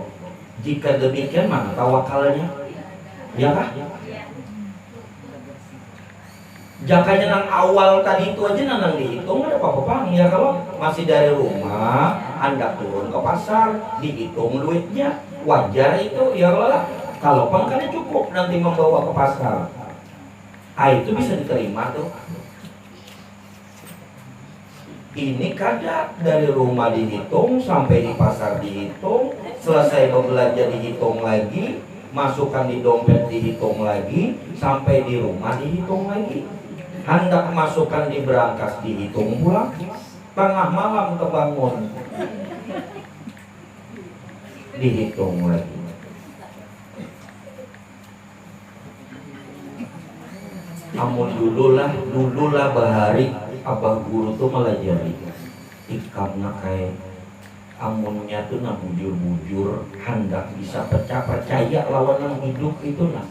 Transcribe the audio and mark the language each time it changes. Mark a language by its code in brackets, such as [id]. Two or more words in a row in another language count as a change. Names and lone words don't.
[id] Jika demikian, mana tawakalnya? Ya kah? [bjn] Jakanya nang awal tadi itu aja nang dihitung ada apa-apa. [id] Ya kalau masih dari rumah, Anda turun ke pasar, dihitung duitnya, wajar itu. Ya kalau lah, kalau pangkalnya cukup nanti membawa ke pasar, itu bisa diterima tuh. Ini kadang dari rumah dihitung, sampai di pasar dihitung, selesai berbelanja dihitung lagi, masukkan di dompet dihitung lagi, sampai di rumah dihitung lagi, hendak masukkan di berangkas dihitung pula, tengah malam terbangun dihitung lagi. [bjn] Amun dululah bahari abah guru tuh melajari ikamna kayak amunnya tuh nah bujur-bujur hendak bisa percaya lawan yang hidup itu nah.